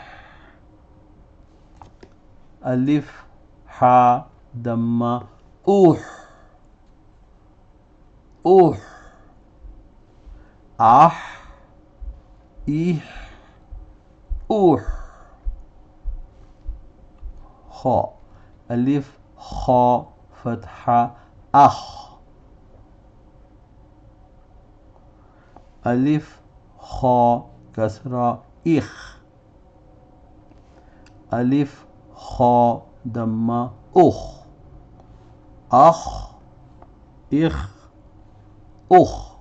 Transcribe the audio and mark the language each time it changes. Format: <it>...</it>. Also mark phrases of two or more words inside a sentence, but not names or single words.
<ur>الف ہا دمہ اوہ، اوہ. آہ ایہ اوہ. خا الف خا فتحہ اخ، الف خا کسرہ اخ، الف خا دمہ اخ، اخ اخ اخ۔</ur>